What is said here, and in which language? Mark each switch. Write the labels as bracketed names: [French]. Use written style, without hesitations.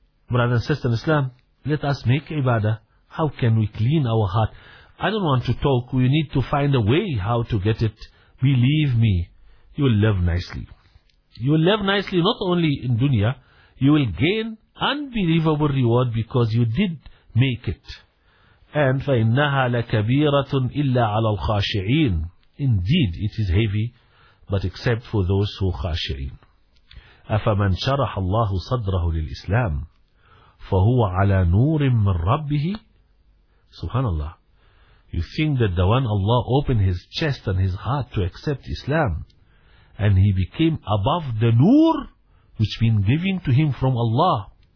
[English] Brother and sister in Islam, let us make ibadah. How can we clean our heart? I don't want to talk. We need to find a way how to get it. Believe me, you will live nicely. You will live nicely not only in dunya. You will gain unbelievable reward because you did make it. And [Arabic] فَإِنَّهَا لَكَبِيرَةٌ إِلَّا عَلَى الْخَاشِعِينَ. [English] Indeed, it is heavy, but except for those who خاشعين. [Arabic] أَفَمَنْ شَرَحَ اللَّهُ صَدْرَهُ لِلْإِسْلَامِ فَهُوَ عَلَى نُورٍ مِّنْ رَبِّهِ. Subhanallah. [English] You think that the one Allah opened his chest and his heart to accept Islam, and he became above the nur, which been given to him from Allah.